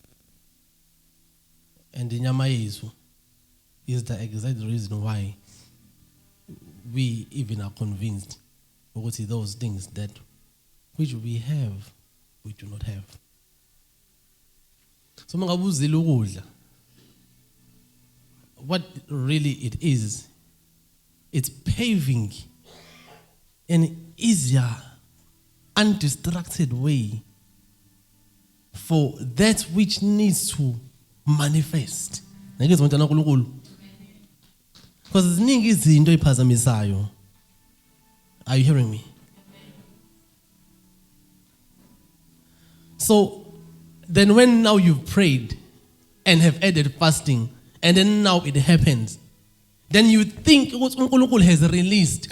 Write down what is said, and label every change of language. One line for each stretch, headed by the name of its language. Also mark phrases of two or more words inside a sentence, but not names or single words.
English: And the
Zulu: nyama yesu
English: is the exact reason why we even are convinced about those things that which we have, we do not have.
Zulu: So mangabuzile ukudla,
English: what really it is, it's paving an easier, undistracted way for that which needs to manifest.
Zulu: Because ziningi izinto eziphazamisayo.
English: Are you hearing me? So then when now you've prayed and have added fasting, and then now it happens, then you think what uNkulunkulu has released.